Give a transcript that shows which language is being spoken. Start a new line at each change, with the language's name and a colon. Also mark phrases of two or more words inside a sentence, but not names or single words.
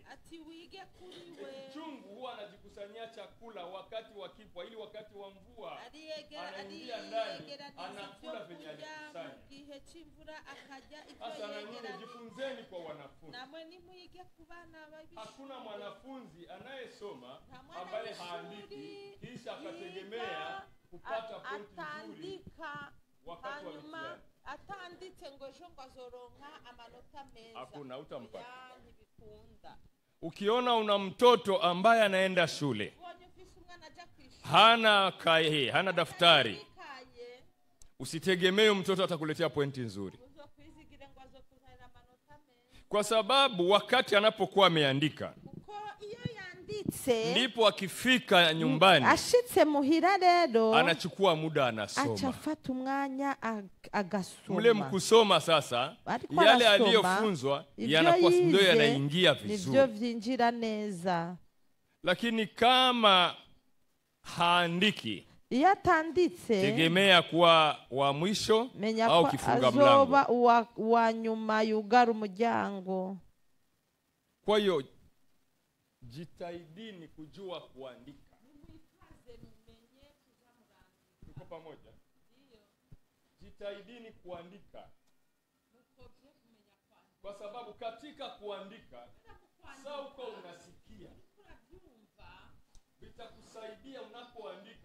Swahili: Chungu huwa anajikusanyia chakula wakati wa kipwa, ili wakati wa mvua anaingia ndani anakula venye alikusanya. Sasa na nyinyi jifunzeni kwa wanafunzi. Hakuna mwanafunzi anayesoma ambaye haandiki kisha akategemea kupata pointi nzuri wakati wa mtihani.
Rundi: Atanditse ngo ejo ngo azoronka amanota meza.
Swahili: Hakuna, utampata. Ukiona una mtoto ambaye anaenda shule, hana daftari, usitegemee mtoto atakuletea pointi nzuri, kwa sababu wakati anapokuwa ameandika ndipo akifika nyumbani
Rundi: ashitse muhira rero
Swahili: anachukua muda anasoma,
Rundi: achafata umwanya agasoma.
Swahili: Mule mkusoma sasa yale aliyofunzwa yanakuwa ndio yanaingia vizuri,
Rundi: nivyo vyinjira neza.
Swahili: Lakini kama haandiki,
Rundi: iyo atanditse
Swahili: tegemea kuwa wa mwisho au kifunga mlango,
Rundi: azoba wa nyuma yugara umuryango.
Swahili: Kwa hiyo jitahidini kujua kuandika. Tuko pamoja? Jitahidini kuandika, kwa sababu katika kuandika sauko unasikia vitakusaidia unapoandika.